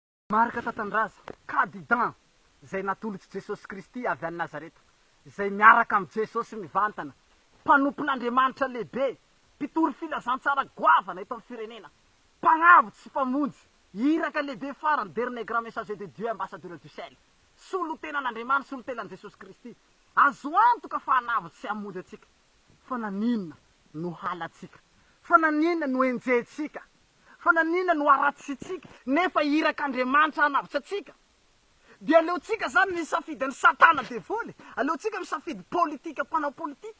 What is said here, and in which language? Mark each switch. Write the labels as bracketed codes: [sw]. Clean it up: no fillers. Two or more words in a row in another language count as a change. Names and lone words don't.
[mg] Marika tatandraza kadidan zay natolotsy Jesosy Kristy avy any Nazareta, zay miaraka amin'ny Jesosy mivantana, mpanompon'Andriamanitra lehibe, mpitory filazantsara goavana eto amin'ny firenena, mpagnavotsy sy mpamonjy, iraka lehibe farany [fr] dernier grand messager de Dieu, ambassadeur du ciel, [mg] solotenan'Andriamanitra, solotenan'i Jesosy Kristy, azo antoka fa hanavotsy sy hamonjy atsika. Fa naninona no halatsika? Fa naninona no enjehitsika? Fa naninona no aratsitsika nefa irak'Andriamanitra hanavotsy atsika? Dia aleotsika zany misafidy ny satana devoly, aleotsika misafidy politika, mpanao politika.